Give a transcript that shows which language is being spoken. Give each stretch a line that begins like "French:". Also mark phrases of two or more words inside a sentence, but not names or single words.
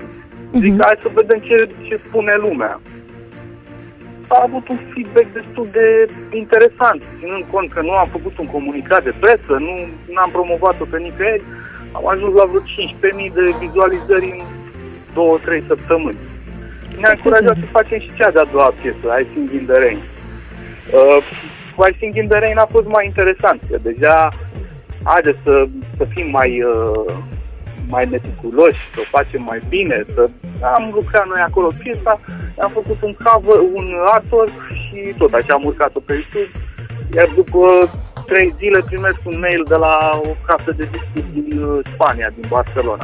Romanian: Zic, hai să vedem ce spune lumea. A avut un feedback destul de interesant, ținând cont că nu am făcut un comunicat de presă, nu am promovat-o pe nicăieri, am ajuns la vreo 15.000 de vizualizări în 2-3 săptămâni. Ne-a încurajat să facem și cea de-a doua piesă, I Sing in the Rain. I Sing in the Rain a fost mai interesant, că deja, haideți să fim mai meticuloși, să o facem mai bine, am lucrat noi acolo piesa, am făcut un cover, un artwork și tot așa am urcat-o pe YouTube, iar după 3 zile primesc un mail de la o casă de discuri din Spania, din Barcelona.